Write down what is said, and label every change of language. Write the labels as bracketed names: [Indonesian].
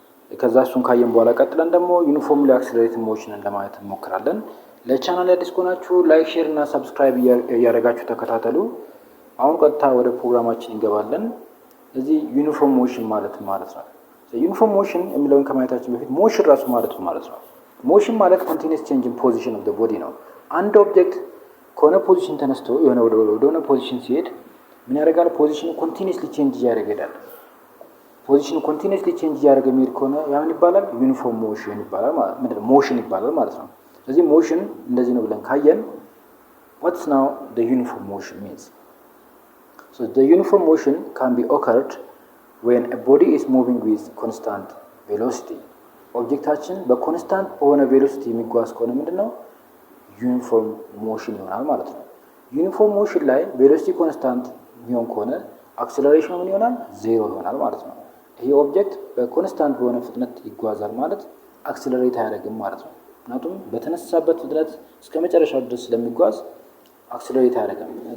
[Amharic] ከዛ እሱን ካየን በኋላ ቀጥለን ደግሞ ዩኒፎርምሊ አክሰለሬትድ ሞሽንን ለማየት እንሞክራለን። ለቻናል አዲስ ከሆናችሁ ላይክ፣ ሼር እና ሰብስክራይብ እያደረጋችሁ ተከታተሉ። አሁን ቀጥታ ወደ ፕሮግራማችን እንገባለን። እዚህ ዩኒፎርም ሞሽን ማለት ነው። ዩኒፎርም ሞሽን የሚለውን ከማየታችን በፊት ሞሽን ራሱ ማለት ነው። ሞሽን ማለት [English] ኮንቲኒየስ ቼንጅ ኢን ፖዚሽን ኦፍ ዘ ቦዲ [Amharic] ነው። አንድ ኦብጀክት ከሆነ ፖዚሽን ተነስቶ የሆነ ወደሆነ ፖዚሽን ሲሄድ ምን ያደርጋል? ፖዚሽኑ ኮንቲኒየስሊ ቼንጅ እያደረገ ይሄዳል። ፖዚሽኑ ኮንቲኒየስሊ ቼንጅ እያደረገ የሚሄድ ከሆነ ያ ምን ይባላል? ዩኒፎርም ሞሽን ይባላል ሞሽን ይባላል ማለት ነው። ስለዚህ ሞሽን እንደዚህ ነው ብለን ካየን [English] what's now the uniform motion means? So the uniform motion can be occurred when a body is moving with constant velocity. [Amharic] ኦብጀክታችን በኮንስታንት በሆነ ቬሎሲቲ የሚጓዝ ከሆነ ምንድነው ዩኒፎርም ሞሽን ይሆናል ማለት ነው። ዩኒፎርም ሞሽን ላይ ቬሎሲቲ ኮንስታንት የሚሆን ከሆነ አክሰለሬሽኑ ምን ይሆናል? ዜሮ ይሆናል ማለት ነው። ይሄ ኦብጀክት በኮንስታንት በሆነ ፍጥነት ይጓዛል ማለት አክሰለሬት አያደርግም ማለት ነው። ምክንያቱም በተነሳበት ፍጥነት እስከ መጨረሻው ድረስ ስለሚጓዝ አክሰለሬት አያደርግም።